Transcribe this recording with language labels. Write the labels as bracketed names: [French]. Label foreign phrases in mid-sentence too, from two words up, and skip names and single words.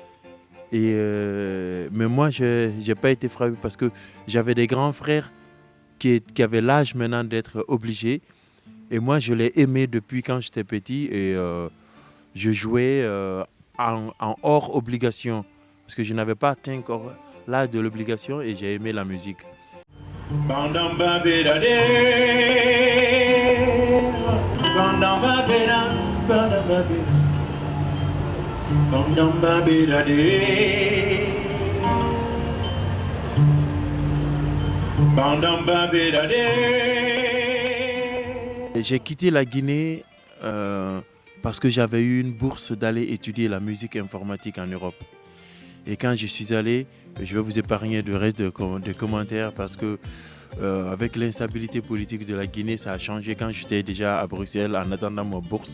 [French] Mais moi, je n'ai pas été frappé parce que j'avais des grands frères qui avaient l'âge maintenant d'être obligés et moi je l'ai aimé depuis quand j'étais petit et je jouais en hors obligation parce que je n'avais pas atteint encore l'âge de l'obligation et j'ai aimé la musique. Bandam babera de Bandam babera Bandam babera Bandam babera de Bandam babera de. J'ai quitté la Guinée parce que j'avais eu une bourse d'aller étudier la musique informatique en Europe. Et quand je suis allé, je vais vous épargner du reste des commentaires parce que avec l'instabilité politique de la Guinée, ça a changé quand j'étais déjà à Bruxelles en attendant ma bourse.